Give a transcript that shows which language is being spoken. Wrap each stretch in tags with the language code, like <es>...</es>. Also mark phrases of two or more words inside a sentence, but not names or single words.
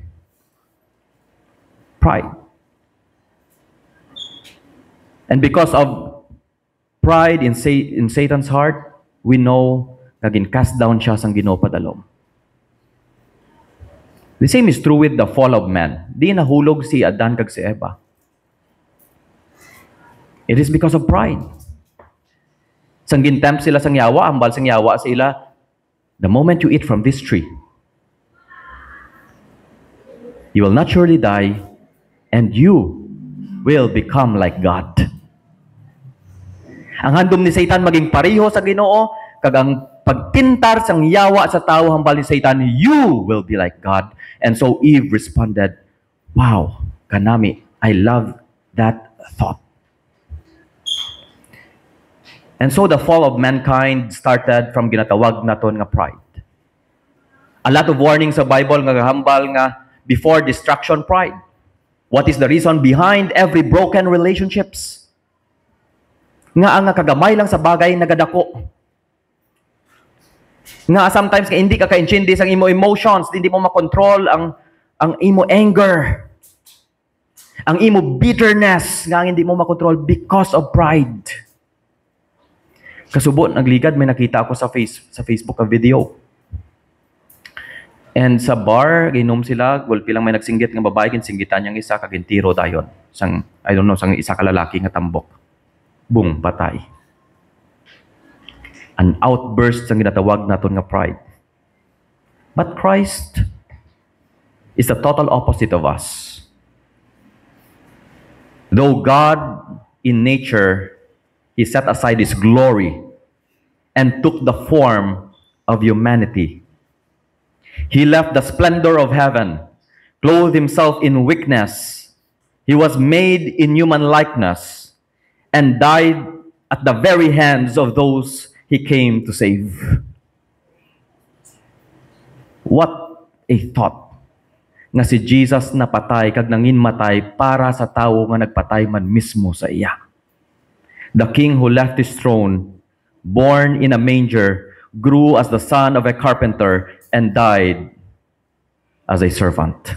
<en>Pride. And because of pride in Satan's heart, we know naging cast down</en> <hil>siya sang Ginoo padalom.</hil> <en>The same is true with the fall of man.</en> <hil>Di nahulog si Adan kag si Eva.</hil> <en>It is because of pride.</en> <hil>Sang gintempt sila sang yawa, ambal sang yawa sila,</hil> <en>the moment you eat from this tree, you will not surely die, and you will become like God.</en> <hil>Ang handom ni Satan maging pareho sa Ginoo, kag ang pagpintar sang yawa sa tao hambal ni Satan,</hil> <en>you will be like God. And so Eve responded, wow, kanami, I love that thought. And so the fall of mankind started from</en> <hil>ginatawag naton nga</hil> <en>pride. A lot of warnings sa Bible</en> <hil>nga hambal nga</hil> <en>before destruction, pride. What is the reason behind every broken relationships?</en> <hil>Nga ang kagamay lang sa bagay nagadako. Nga sometimes ka hindi ka ka-intindi sa imo emotions, hindi mo makontrol ang imo anger, ang imo bitterness, nga hindi mo makontrol</hil> <en>because of pride.</en> <hil>Kasubo, nagligad, may nakita ako sa Facebook a video. And sa bar, ginom sila, gulpi lang may nagsinggit nga babae, ginsinggitan niyang isa, kagintiro dayon. Sang,</hil> <en>I don't know,</en> <hil>sang isa ka lalaki nga tambok. Boom, patay.</hil> <en>An outburst</en> <hil>ang ginatawag naton nga pride.</hil> <en>But Christ is the total opposite of us. Though God in nature, He set aside His glory and took the form of humanity. He left the splendor of heaven, clothed Himself in weakness. He was made in human likeness and died at the very hands of those He came to save. What a thought.</en> <hil>Nga si Jesus napatay kag nanginmatay para sa tawo nga nagpatay man mismo sa iya.</hil> <en>The King who left His throne, born in a manger, grew as the son of a carpenter and died as a servant.</en>